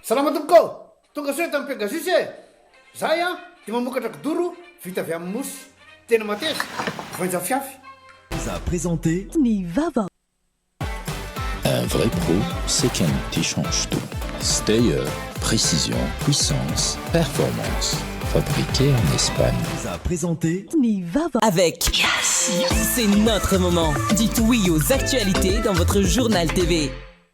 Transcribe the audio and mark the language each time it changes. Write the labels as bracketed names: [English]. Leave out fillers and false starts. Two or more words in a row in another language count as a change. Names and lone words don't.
[Malagasy] Salama tompoko, tonga soa tamin'ny Pegasus Zay dia mamokatra kidoro vita avy amin'ny mosy. Tena mateza, voanja fiafy. [French] Nous a présenté Nivava. Un vrai pro, c'est qu'un outil change tout. Stayer, précision, puissance, performance. Fabriqué en Espagne. Nous a présenté Nivava. Avec Yes, c'est notre moment. Dites oui aux actualités dans votre journal TV.